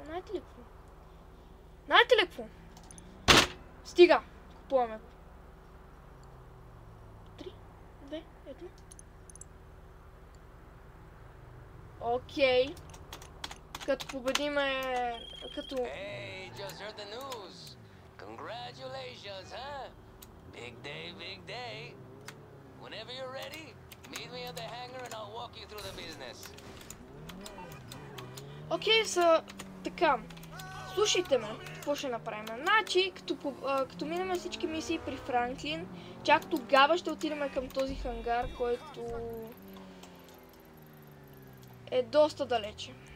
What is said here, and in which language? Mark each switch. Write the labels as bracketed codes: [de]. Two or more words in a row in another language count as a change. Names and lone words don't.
[bg] Знаете ли какво? Стига! Купуваме го. 3, 2, 1. Окей. Като победиме... Като... [en] Hey, just heard the news. Congratulations, huh? Big day. Whenever you're ready, meet me at the hangar and I'll walk you through the business. [bg] Окей, така. Слушайте ме, какво ще направим? Значи, като минем всички мисии при Франклин, чак тогава ще отидем към този хангар, който е доста далече.